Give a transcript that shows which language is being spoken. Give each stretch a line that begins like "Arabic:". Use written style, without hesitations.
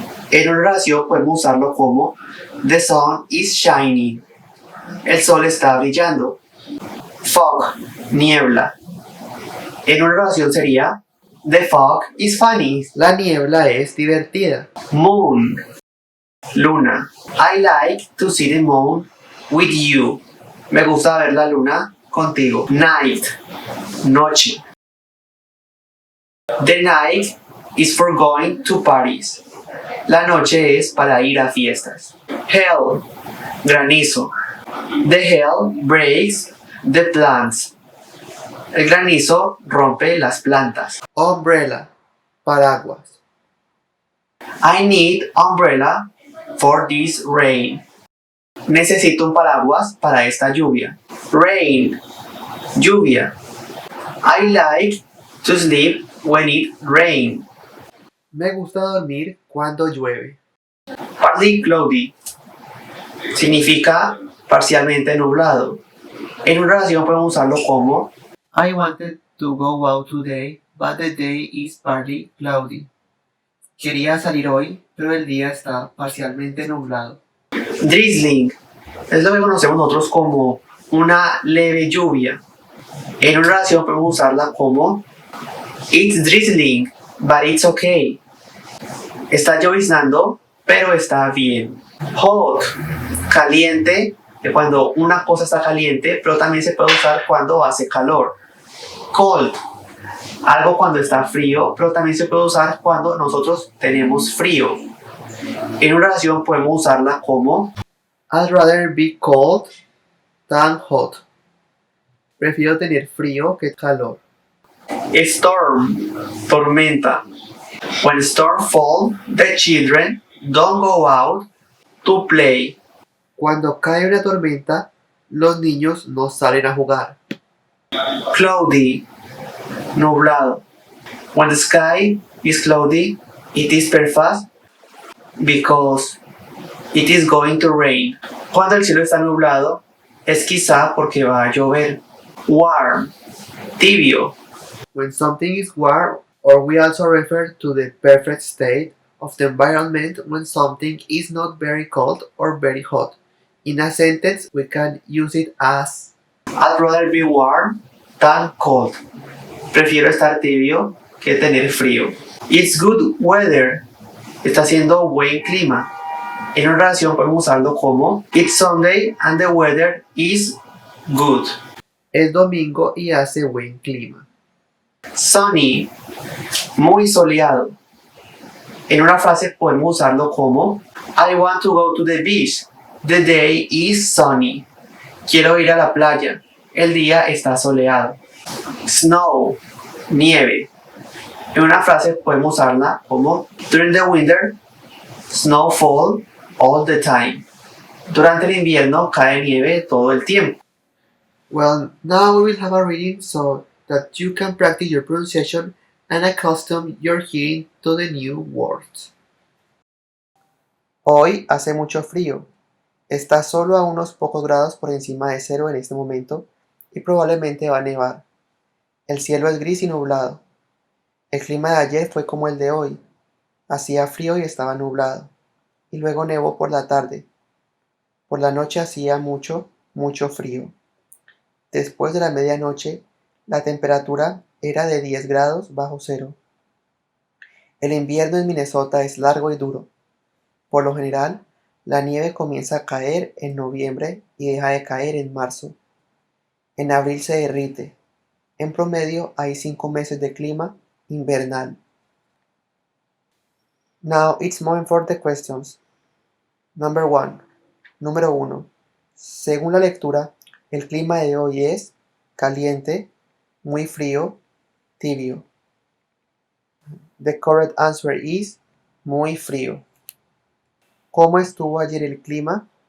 Spanish: En una oración podemos usarlo como
English: the sun is shining.
Spanish: El sol está brillando. Fog, niebla. En una oración sería
English: the fog is funny.
Spanish: La niebla es divertida. Moon, luna.
English: I like to see the moon with you.
Spanish: Me gusta ver la luna contigo. Night, noche.
English: The night is for going to parties.
Spanish: La noche es para ir a fiestas. Hail, granizo.
English: The hail breaks the plants.
Spanish: El granizo rompe las plantas. Umbrella, paraguas.
English: I need umbrella for this rain.
Spanish: Necesito un paraguas para esta lluvia. Rain, lluvia.
English: I like to sleep when it rains.
Spanish: Me gusta dormir cuando llueve. Partly cloudy significa parcialmente nublado. En una oración podemos usarlo como
English: I wanted to go out today, but the day is partly cloudy.
Spanish: Quería salir hoy, pero el día está parcialmente nublado.
English: drizzling.
Spanish: Es lo que conocemos nosotros como una leve lluvia. En una oración podemos usarla como
English: It's drizzling, but it's okay.
Spanish: Está lloviznando, pero está bien. Hot, caliente, de cuando una cosa está caliente, pero también se puede usar cuando hace calor. Cold, algo cuando está frío, pero también se puede usar cuando nosotros tenemos frío. En una oración podemos usarla como
English: I'd rather be cold than hot.
Spanish: Prefiero tener frío que calor. storm, tormenta.
English: When storm fall, the children don't go out to play.
Spanish: Cuando cae una tormenta, los niños no salen a jugar. Cloudy, nublado.
English: When the sky is cloudy, it is perfect because it is going to rain.
Spanish: Cuando el cielo está nublado, es quizá porque va a llover. Warm, tibio.
English: When something is warm, or we also refer to the perfect state of the environment when something is not very cold or very hot. In a sentence, we can use it as I'd rather be warm than cold.
Spanish: Prefiero estar tibio que tener frío.
English: It's good weather.
Spanish: Está haciendo buen clima. En una oración podemos usarlo como
English: It's Sunday and the weather is good.
Spanish: es domingo y hace buen clima. Sunny, muy soleado. En una frase podemos usarlo como
English: I want to go to the beach. The day is sunny.
Spanish: Quiero ir a la playa. El día está soleado. Snow, nieve. En una frase podemos usarla como
English: During the winter, snow fall all the time.
Spanish: Durante el invierno cae nieve todo el tiempo.
English: Well, now we will have a reading so that you can practice your pronunciation and accustom your hearing to the new words.
Spanish: Hoy hace mucho frío. Está solo a unos pocos grados por encima de cero en este momento y probablemente va a nevar. El cielo es gris y nublado. El clima de ayer fue como el de hoy. Hacía frío y estaba nublado. Y luego nevó por la tarde. Por la noche hacía mucho, mucho frío. Después de la medianoche, la temperatura era de 10 grados bajo cero. El invierno en Minnesota es largo y duro. Por lo general, la nieve comienza a caer en noviembre y deja de caer en marzo. En abril se derrite. En promedio hay 5 meses de clima invernal.
English: Now it's moment for the questions.
Spanish: Número 1. Según la lectura, el clima de hoy es caliente, muy frío, tibio.
English: The correct answer is
Spanish: muy frío. ¿Cómo estuvo ayer el clima?